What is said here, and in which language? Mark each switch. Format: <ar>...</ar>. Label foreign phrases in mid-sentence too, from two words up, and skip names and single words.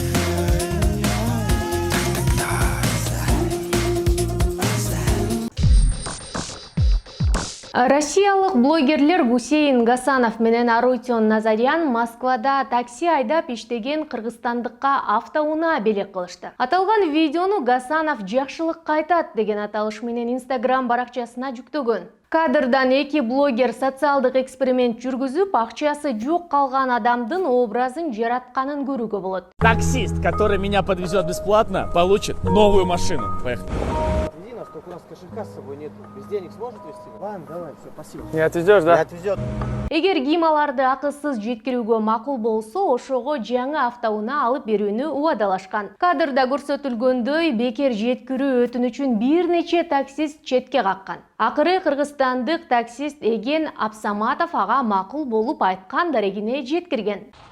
<ky>Россиялык блогерлер Гусейин Гасанов менен Арутюн Назарян Москвада такси айдап иштеген кыргызстандыкка автоунаа белек кылышты. Аталган видеону Гасанов жакшылыкка айтат деген аталыш менен Instagram баракчасына жүктөгөн. Кадрдан эки блогер социалдык эксперимент жүргүзүп, акчасы жок калган адамдын образын жаратканын көрүүгө болот.</ky> <ru>Таксист, который меня подвезет бесплатно, получит новую машину. Поехали. Только у нас кошелька с собой нет. Без денег сможет везти? Ладно, давай, все, спасибо. Не отвезешь, да? Не отвезет.</ru> <ky>Эгер ким аларды акысыз жеткирүүгө макул болсо, ошого жаңы автоунаа алып берүүнү убадалашкан. Кадрда көрсөтүлгөндөй, бекер жеткирүү өтүнүчүн бир нече таксист четке каккан. Акыры кыргызстандык таксист Эген Абсаматов ага макул болуп айткан дарегине жеткирген.</ky>